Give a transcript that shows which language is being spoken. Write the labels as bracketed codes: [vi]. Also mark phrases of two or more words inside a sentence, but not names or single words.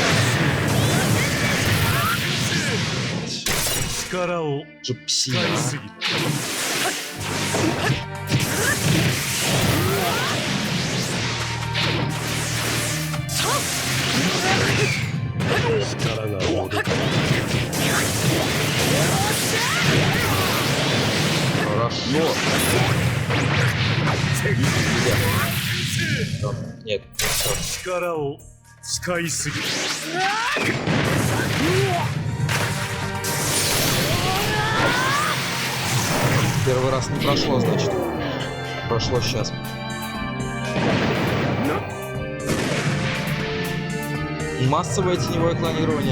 [ja] 力を [ru] Же [ja] 使 [ru] псина. [ja] いすぎた。 力が戻った。 [ru] Хорошо. Нет, все. [ja] 力を使いすぎた。 [ru] Первый раз не прошло, значит. Прошло сейчас. Массовое теневое клонирование.